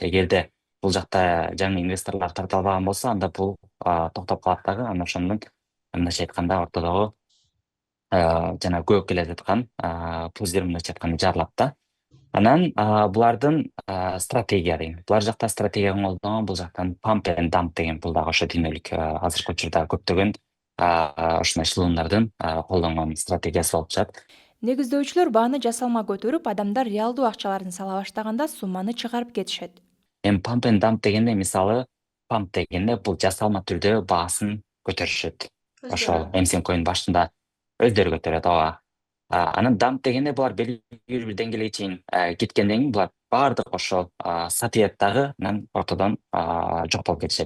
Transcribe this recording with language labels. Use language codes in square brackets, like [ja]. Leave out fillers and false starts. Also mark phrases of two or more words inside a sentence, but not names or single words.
[ky] Эгерде бул жакта жаңы инвесторлор тарта албаган болсо, анда бул токтоп калат дагы. Анан ошондон мындайча айтканда ортодогу жана көп келе жаткан пузир мындайча айтканда жарылат да. Анан булардын стратегия деген. Булар жакта стратегия колдонгон, бул жактан [en] pump and dump [ky] деген бул дагы ошо дүйнөлүк азыркы учурда көптөгөн ушундай шылымдардын колдонгон стратегиясы болуп чыгат. Негиздөөчүлөр бааны жасалма көтөрүп, адамдар реалдуу акчаларын сала баштаганда сумманы чыгарып кетишет. [en] Pump and dump [ky] дегенде мисалы pump дегенде бул жасалма түрдө баасын көтөрүшөт. Ошол MCN Coin башында өздөрү көтөрөт, ооба. Анан dump дегенде булар белгилүү бир деңгээлге чейин кеткенден кийин булар баардык ошол сатыят дагы анан ортодон жок болуп кетишет.